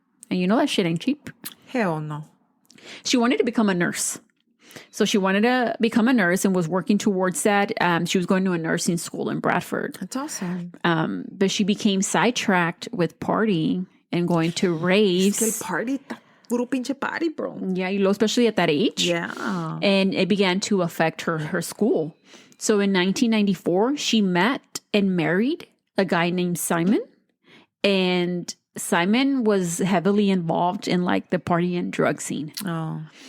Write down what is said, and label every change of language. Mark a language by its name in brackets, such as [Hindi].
[English] And you know that shit ain't cheap. Hell no. She wanted to become a nurse. So she wanted to become a nurse and was working towards that. She was going to a nursing school in Bradford. That's awesome. But she became sidetracked with partying and going to raves. [Spanish] Es que el party, puro pinche party, bro. [English] Yeah, especially at that age. Yeah. And it began to affect her school. So in 1994, she met and married a guy named Simon. And Simon was heavily involved in like the party and drug scene. Oh.